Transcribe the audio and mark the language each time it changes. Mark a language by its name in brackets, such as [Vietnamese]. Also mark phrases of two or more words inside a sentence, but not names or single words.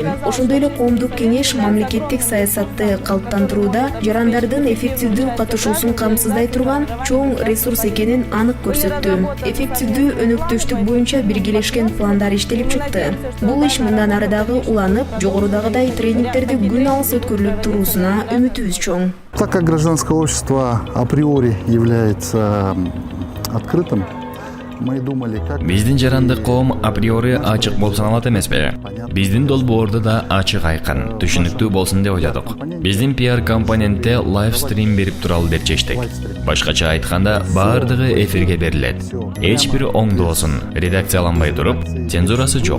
[Kyrgyz] Ошондой эле коомдук кеңеш мамлекеттик саясатты калыптандырууда жарандардын эффективдүү катышуусун камсыздай турган чоң ресурс экенин анык көрсөттү. Эффективдүү өнөктөштүк боюнча биргелешкен пландар иштелип чыкты. Бул иш мындан ары дагы уланып, жогорудагыдай тренингдерди күн алыс өткөрүлүп туруусуна үмүтүбүз чоң. [Russian] Так как гражданское общество априори является открытым, Мы думали, как... [Kyrgyz] Биздин жарандык коом априори ачык болуп саналат эмеспи? Биздин долбоорду да ачык айкын, түшүнүктүү болсун деп ойладык. Биздин PR компонентте лайвстрим берип туралы деп чечтик. Башкача айтканда, баардыгы эфирге берилет. Эч бири оңдоосун, редакцияланбай туруп, цензурасы жок.